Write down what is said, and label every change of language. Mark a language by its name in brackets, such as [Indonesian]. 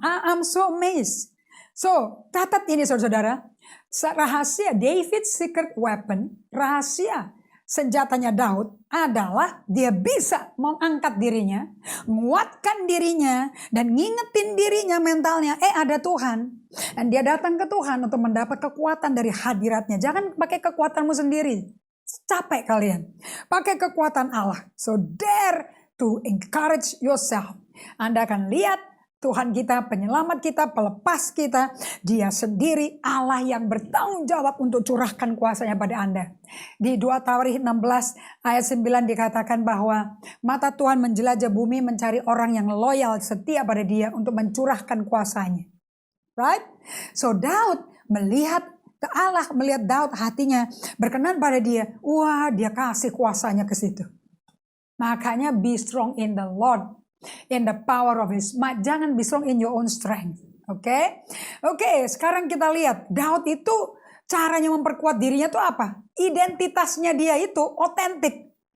[English] I'm so amazed. [Indonesian] So, catat ini saudara-saudara, rahasia [English] David's secret weapon, [Indonesian] rahasia senjatanya Daud adalah dia bisa mengangkat dirinya, menguatkan dirinya, dan ngingetin dirinya mentalnya, ada Tuhan. Dan dia datang ke Tuhan untuk mendapat kekuatan dari hadiratnya. Jangan pakai kekuatanmu sendiri. Capek kalian. Pakai kekuatan Allah. [English] So dare to encourage yourself. [Indonesian] Anda akan lihat Tuhan kita, penyelamat kita, pelepas kita, dia sendiri Allah yang bertanggung jawab untuk curahkan kuasanya pada Anda. Di 2 Tawarikh 16 ayat 9 dikatakan bahwa mata Tuhan menjelajah bumi mencari orang yang loyal setia pada dia untuk mencurahkan kuasanya. [English] Right? [Indonesian] So Daud melihat ke Allah, melihat Daud hatinya berkenan pada dia. Wah, dia kasih kuasanya ke situ. Makanya [English] be strong in the Lord. In the power of his might. [Indonesian] Jangan [English] be strong in your own strength. [Indonesian] Oke, sekarang kita lihat Daud itu caranya memperkuat dirinya itu apa? Identitasnya dia itu otentik.